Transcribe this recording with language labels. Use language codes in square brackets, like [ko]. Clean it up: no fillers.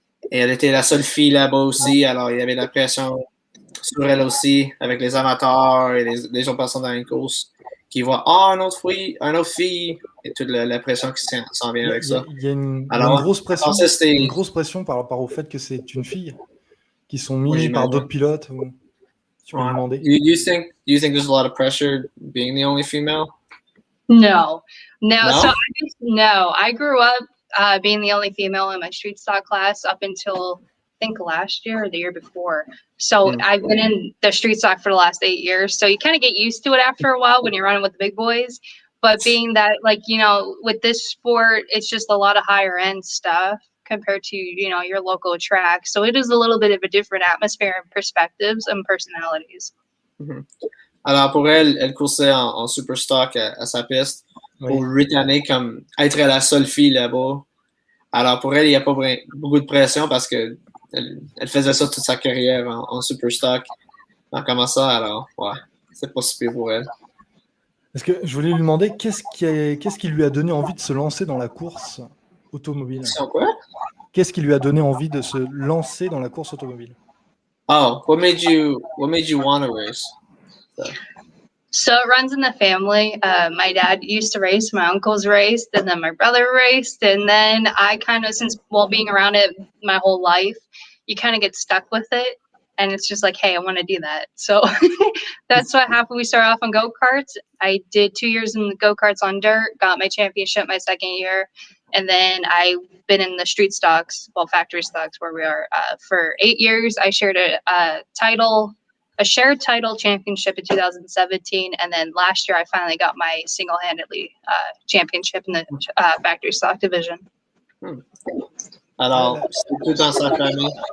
[fr] Et elle était la seule fille là-bas aussi, alors il y avait la pression sur elle aussi, avec les amateurs et les autres personnes dans une course qui voient « Ah, une autre fille! » et toute la pression qui s'en vient avec ça. Il y a une grosse pression par rapport au fait que c'est une fille qui sont mis par d'autres pilotes. Tu peux me demander. [en] Do you think there's a lot of pressure being the only female? No. So I grew up being the only female in my street stock class up until I think last year or the year before. So I've been in the street stock for the last 8 years. So you kind of get used to it after a while when you're running with the big boys. But being that, with this sport, it's just a lot of higher end stuff compared to, your local track. So it is a little bit of a different atmosphere and perspectives and personalities. Mm-hmm. [fr] Alors pour elle coursait en super stock à sa piste pour 8 années comme être la seule fille là-bas. Alors pour elle, il n'y a pas beaucoup de pression parce que elle faisait ça toute sa carrière en super stock. En commençant, alors c'est pas si pire pour elle. Est-ce que je voulais lui demander qu'est-ce qui lui a donné envie de se lancer dans la course automobile? Quoi? Qu'est-ce qui lui a donné envie de se lancer dans la course automobile? [en] Oh, what made you want to race? So it runs in the family. My dad used to race, my uncles raced, and then my brother raced. And then I kind of, being around it my whole life, you kind of get stuck with it. And it's just like, hey, I want to do that. So that's what happened. We started off on go-karts. I did 2 years in the go-karts on dirt, got my championship my second year. And then I've been in the street stocks, factory stocks where we are for 8 years. I shared a shared title championship in 2017. And then last year I finally got my single-handedly championship in the factory stock division. [fr] Alors, c'est tout dans sa famille.